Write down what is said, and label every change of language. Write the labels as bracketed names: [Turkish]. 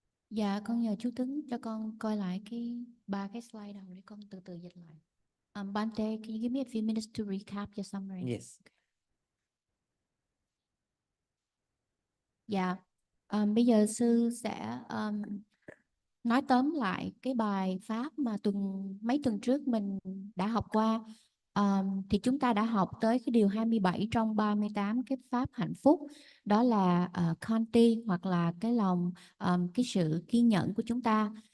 [Vietnamese] Dạ, con nhờ chú Tuấn cho con coi lại ba cái slide đầu để con từ từ dịch lại. [English] Bante, can you give me a few minutes to recap your summary? Yes. [Vietnamese] Dạ, bây giờ sư sẽ nói tóm lại cái bài pháp mà mấy tuần trước mình đã học qua. Thì chúng ta đã học tới cái điều 27 trong 38 cái pháp hạnh phúc, đó là Khanti, hoặc là cái lòng, cái sự kiên nhẫn của chúng ta.